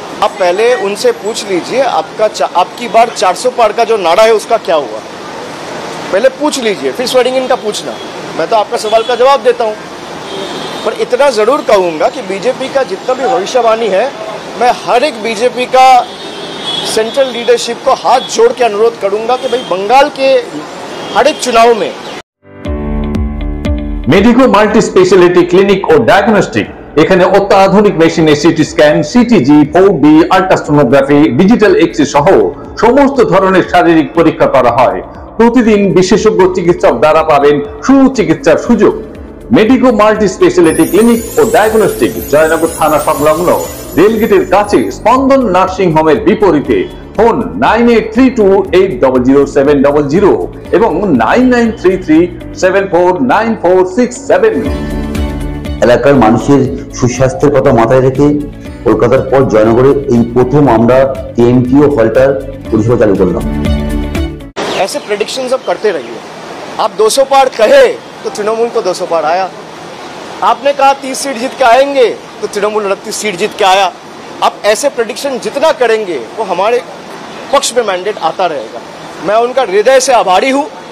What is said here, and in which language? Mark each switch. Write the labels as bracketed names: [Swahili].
[Hindi] आप पहले उनसे पूछ लीजिए आपकी बार 400 पार का जो नारा है उसका क्या हुआ, पहले पूछ लीजिए, फिर स्वेरिंग इन का पूछना। मैं तो आपका सवाल का जवाब देता हूँ, पर इतना जरूर कहूँगा कि बीजेपी का जितना भी भविष्यवाणी है, मैं हर एक बीजेपी का सेंट्रल लीडरशिप को हाथ जोड़ के अनुरोध करूंगा कि भाई बंगाल के हर एक चुनाव में [Bangla] मेडिको माल्टी स्पेशलिटी क्लिनिक और डायग्नोस्टिक এখানে অত্যাধুনিক মেশিনে CT scan, CTG, 4D ultrasonography, digital X-ray সহ সমস্ত ধরনের শারীরিক পরীক্ষা করা হয়। প্রতিদিন বিশেষজ্ঞ চিকিৎসক দ্বারা পাবেন সুচিকিৎসার সুযোগ। মেডিকো মাল্টি স্পেশালিটি ক্লিনিক ও ডায়াগনস্টিক জয়নগর থানা সংলগ্ন রেলগেটের কাছে স্পন্দন নার্সিং হোমের বিপরীতে। ফোন 9832800700 এবং 9933749467। এলাকার মানুষের সুস্বাস্থ্যের কথা মাথায় রেখে কলকাতার পর জয়নগরে এই প্রথম আমরা টিএমটিও হল্টার পরিষেবা চালু করলাম। [Hindi] ऐसे प्रेडिक्शंस अब करते रहिए। आप 200 पार कहे तो तृणमूल को 200 पार आया। आपने कहा 30 सीट जीत के आएंगे तो तृणमूल 29 सीट जीत के आया। आप ऐसे प्रेडिक्शन जितना करेंगे वो हमारे पक्ष में मैंडेट आता रहेगा। मैं उनका हृदय से आभारी हूँ